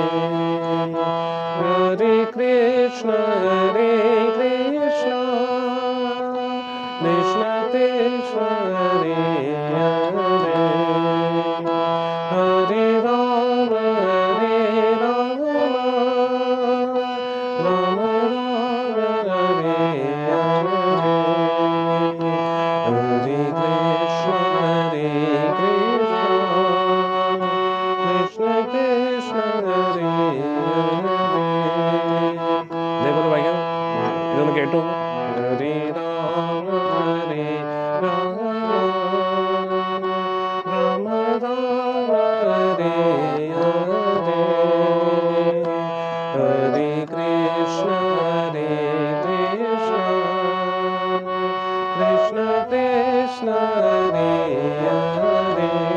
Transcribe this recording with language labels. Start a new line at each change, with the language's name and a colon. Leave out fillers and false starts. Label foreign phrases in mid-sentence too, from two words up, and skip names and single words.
Malayalam: ഹരേ കൃഷ്ണ കൃഷ്ണ കൃഷ്ണ കൃഷ്ണ ഹരേ ഹരേ, ഹരേ രാമ രാമ രാമ ഹരേ ഹരേ, ഹരേ കൃഷ്ണ കൃഷ്ണ കൃഷ്ണ കൃഷ്ണ ഹരേ ഹരേ. ഇതേപോലെ വായിക്കാം, ഇതൊന്ന് കേട്ടു. ഹരേ രാമ രാമ രാമ രാമ ഹരേ ഹരേ, ഹരേ കൃഷ്ണ കൃഷ്ണ കൃഷ്ണ കൃഷ്ണ ഹരേ ഹരേ,